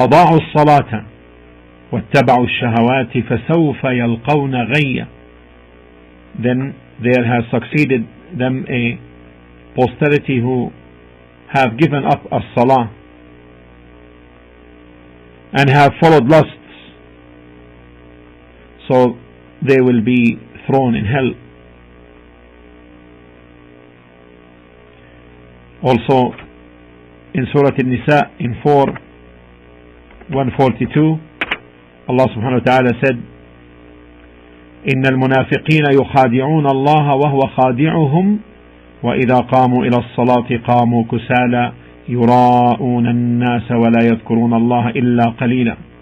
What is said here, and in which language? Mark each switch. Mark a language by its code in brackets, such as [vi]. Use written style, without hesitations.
[ar] أضاعوا الصلاة واتبعوا الشهوات فسوف يلقون غيا. [en] Then there has succeeded them a posterity who have given up as-salah and have followed lusts, so they will be thrown in hell. Also in Surah An-Nisa in 142, Allah subhanahu wa ta'ala said, [ar] إن المنافقين يخادعون الله وهو خادعهم وإذا قاموا إلى الصلاة قاموا كسالى يراءون الناس ولا يذكرون الله إلا قليلا.